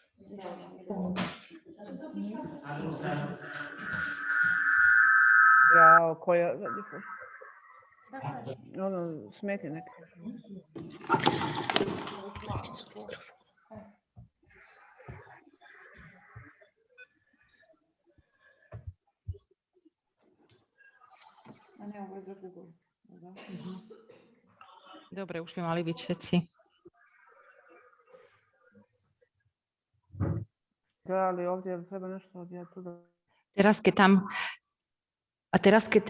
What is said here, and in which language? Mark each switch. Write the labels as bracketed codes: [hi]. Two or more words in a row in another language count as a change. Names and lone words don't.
[hr] Ja, koja... Ono, smeti neke. [sk] Dobre, už by mali byť všetci. [hr] Da, ali ovdje treba nešto ovdje tu da... [sk] Teraz, keď tam... A teraz, keď...